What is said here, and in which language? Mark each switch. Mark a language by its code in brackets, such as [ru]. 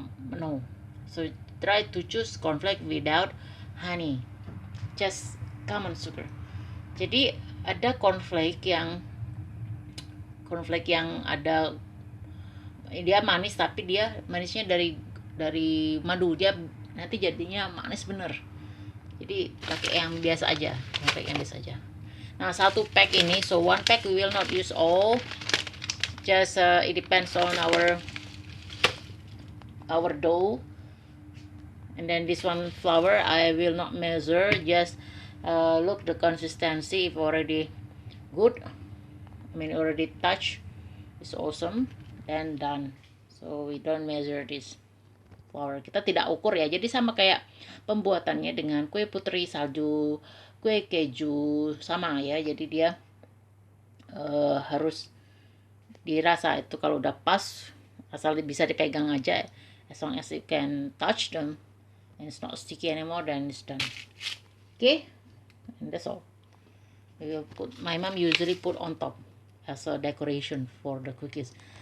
[en] No. So try to choose cornflake without honey, just common sugar. [id] Jadi ada cornflake yang ada dia manis, tapi dia manisnya dari madu, dia nanti jadinya manis bener. Jadi pakai yang biasa aja, Nah, 1 pack ini, [en] so 1 pack we will not use all, just it depends on our dough. And then this one flour I will not measure, just look the consistency. If already good, already touch, it's awesome, then done. So we don't measure this flour, [id] kita tidak ukur ya. Jadi sama kayak pembuatannya dengan kue putri salju, kue keju, sama ya. Jadi dia harus dirasa itu kalau udah pas, asal bisa dipegang aja, [en] as long as you can touch them and it's not sticky anymore, then it's done. Okay, and that's all. We will put, my mom usually put on top as a decoration for the cookies.